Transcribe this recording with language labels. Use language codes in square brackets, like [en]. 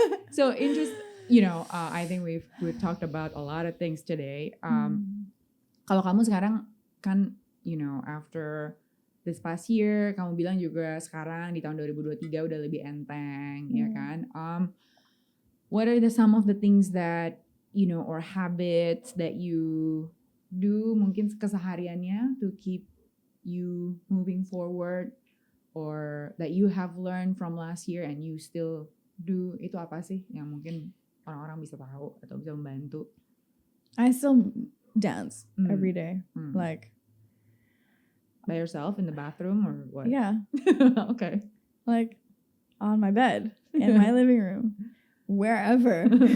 [en] So I think we've talked about a lot of things today. [id] Kalau kamu sekarang kan, [en] after this past year, [id] kamu bilang juga sekarang di tahun 2023 udah lebih enteng, ya kan? [en] What are some of the things that, or habits that you do [id] mungkin kesehariannya [en] to keep you moving forward, or that you have learned from last year and you still do? [id] Itu apa sih yang mungkin orang-orang bisa tahu atau bisa membantu? [en] I still dance every day. Like, by yourself in the bathroom or what? Yeah. Okay. Like on my bed, in my living room, wherever.